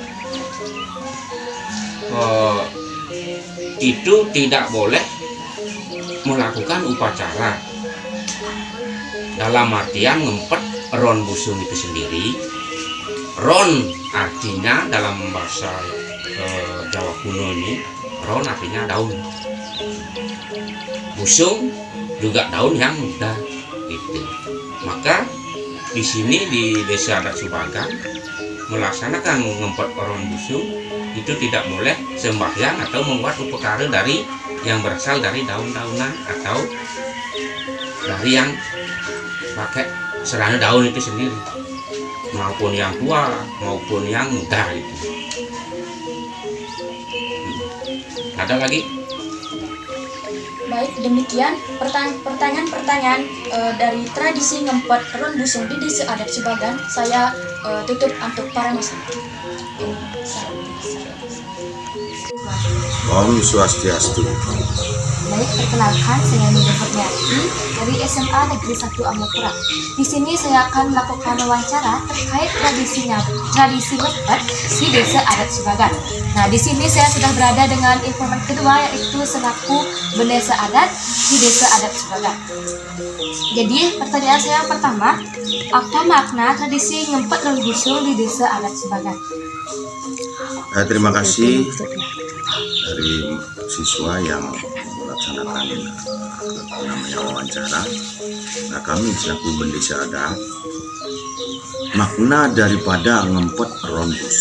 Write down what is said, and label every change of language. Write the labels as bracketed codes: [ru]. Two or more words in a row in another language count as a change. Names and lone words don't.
[id] Itu tidak boleh melakukan upacara dalam artian ngempet ron busung itu sendiri. Ron artinya dalam bahasa Jawa kuno ini, ron artinya daun, busung juga daun yang muda gitu. Maka di sini di Desa Adat Subagan melaksanakan ngempet ron busung itu tidak boleh sembahyang atau membuat upacara dari yang berasal dari daun-daunan atau dari yang pakai serana daun itu sendiri, maupun yang tua maupun yang muda itu. Ada lagi? Baik, demikian pertanyaan-pertanyaan dari tradisi ngempet ron busung di Desa Adat Subagan. Saya tutup untuk para masyarakat. Om Swastiastu. Baik, perkenalkan, saya Nida Kurniati dari SMA Negeri 1 Amlapura. Di sini saya akan melakukan wawancara terkait tradisi ngempet di Desa Adat Subagan. Nah, di sini saya sudah berada dengan informan kedua, yaitu selaku Mendesa Adat di Desa Adat Subagan. Jadi, pertanyaan saya yang pertama, apa makna tradisi ngempet ron busung di Desa Adat Subagan? Terima kasih dari siswa yang melaksanakan wawancara. Nah, kami selaku Mendesa Adat, makna daripada ngempet ron busung.